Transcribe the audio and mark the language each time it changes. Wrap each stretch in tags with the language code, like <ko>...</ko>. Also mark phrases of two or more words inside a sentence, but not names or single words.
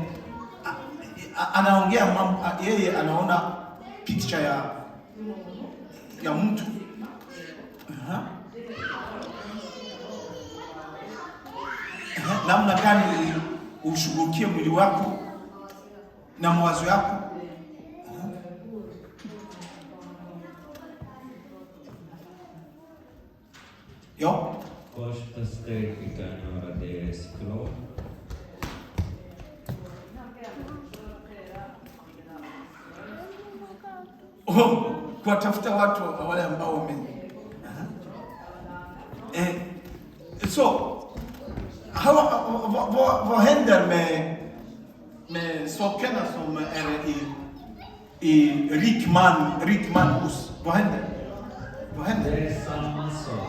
<sw>Anaongea mambo, yeye anaona picture ya mtu. Namna gani ushughulikie mwili wako na mawazo yako.</sw> <sv>Ja. Första steg vi kan göra det är psykolog.</sv> <sw>Kuwatafuta watu wale ambao</sw> <sv>så vad händer med sakerna som är i rik man hus? Vad händer? Det är samma sak.</sv>